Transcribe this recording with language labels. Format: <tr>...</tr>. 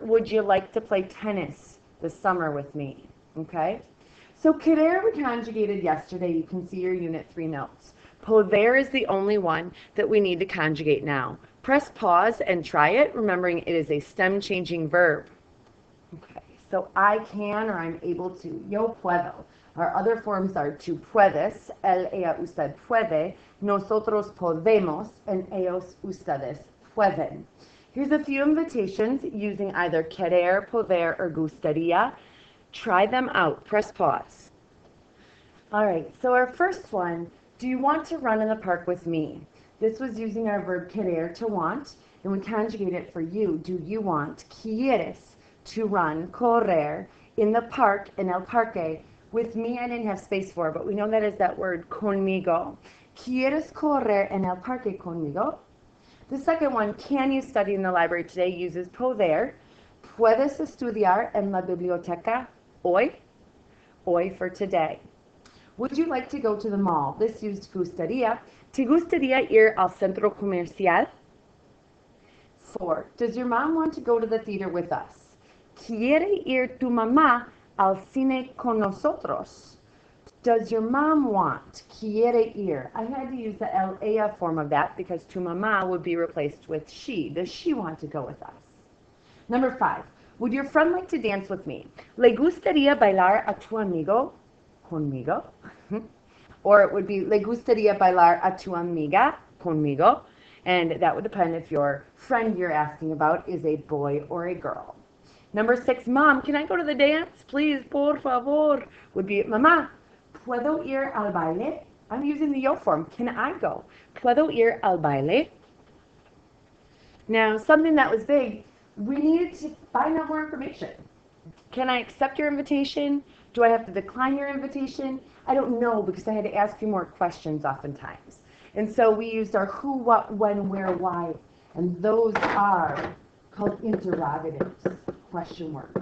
<en>Would you like to play tennis this summer with me? Okay? So querer we conjugated yesterday. You can see your Unit 3 notes. Poder is the only one that we need to conjugate now. Press pause and try it, remembering it is a stem-changing verb. Okay, so I can or I'm able to.</en> <es>Yo puedo.</es> <en>Our other forms are</en> <es>tú puedes, él, ella, usted puede, nosotros podemos, and ellos, ustedes pueden.</es> <en>Here's a few invitations using either querer, poder, or gustaría. Try them out. Press pause. All right, so our first one, do you want to run in the park with me? This was using our verb querer, to want, and we conjugate it for you. Do you want, quieres, to run, correr, in the park,</en> <es>en el parque.</es> <en>With me, I didn't have space for, but we know that is that word, conmigo.</en> <es>¿Quieres correr en el parque conmigo?</es> <en>The second one, can you study in the library today, uses poder.</en> <es>¿Puedes estudiar en la biblioteca hoy?</es> <en>Hoy for today. Would you like to go to the mall? This used gustaría.</en> <es>¿Te gustaría ir al centro comercial?</es> <en>4. Does your mom want to go to the theater with us?</en> <es>¿Quiere ir tu mamá al cine con nosotros?</es> <en>Does your mom want?</en> <es>Quiere ir.</es> <en>I had to use the el ella form of that because tu mamá would be replaced with she. Does she want to go with us? Number 5. Would your friend like to dance with me?</en> <es>¿Le gustaría bailar a tu amigo? Conmigo.</es> <en>Or it would be</en> <es>¿le gustaría bailar a tu amiga? Conmigo.</es> <en>And that would depend if your friend you're asking about is a boy or a girl. Number 6, Mom, can I go to the dance? Please,</en> <es>por favor.</es> <en>Would be,</en> <es>Mamá, ¿puedo ir al baile?</es> <en>I'm using the yo form. Can I go?</en> <es>¿Puedo ir al baile?</es> <en>Now, something that was big, we needed to find out more information. Can I accept your invitation? Do I have to decline your invitation? I don't know because I had to ask you more questions oftentimes. And so we used our who, what, when, where, why, and those are called interrogatives, question mark.</en>